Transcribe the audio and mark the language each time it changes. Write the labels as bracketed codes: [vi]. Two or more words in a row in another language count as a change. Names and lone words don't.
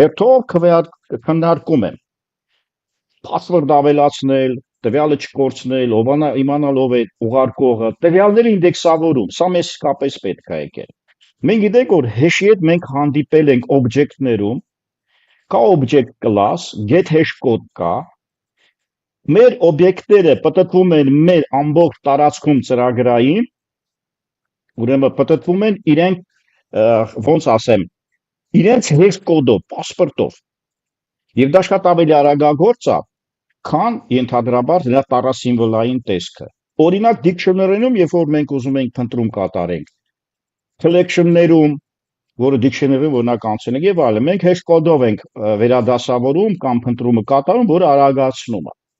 [hy] հերթով քննարկում եմ։ Password ավելացնել, տվյալը չկորցնել, իմանալ ով է ուղարկողը, տվյալների ինդեքսավորում, սա մեզ իսկապես պետք է եկել։ Մենք գիտենք, որ hash-ի հետ մենք հանդիպել ենք օբյեկտներում, կա [en] object class, get hash code [hy] կա, մեր օբյեկտները պատտվում են մեր ամբողջ տարածքում ծրագրային, ուրեմն պատտվում են իրենք ոնց ասեմ, իրենց hash կոդով, պասպորտով։ Եվ դա շատ ավելի արագագործ է, քան ենթադրաբար նրա տառասիմվոլային տեսքը։ Օրինակ dictionary-ում, երբ որ մենք ուզում ենք փնտրում կատարենք, collection-ներում, որը dictionary-ում օրինակ անցել ենք եւ այլն, մենք hash կոդով ենք վերադասավորում կամ փնտրումը կատարում, որը արագացնում է։